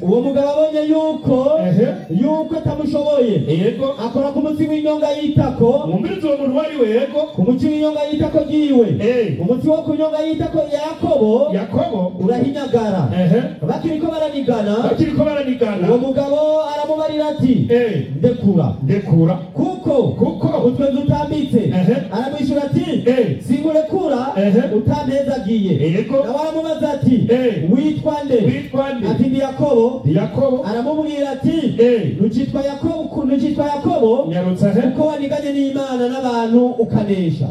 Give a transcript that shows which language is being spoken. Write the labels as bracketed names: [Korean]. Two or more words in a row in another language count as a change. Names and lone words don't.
[Rundi] uwo mugabo abonye yuko atamushoboye. Yego. Akora ku mutsi w'inyonga yitako. Umviriza uwo muntu wari wego ku mutsi w'inyonga yitako giwe. Umutsi wo kunyonga yitako Yakobo urahinyagara. Bakiriko baranigana. Uwo mugabo aramubarira ati ndekura kuko utwenzi utambitse. Aramwishyura ati singurekura utampezagiye. Nawe aramubaza ati witwa nde? Ati ndi Yakobo. Aramubwira ati nukitwa Yakobo kuko waniganye n'Imana n'abantu ukanesha.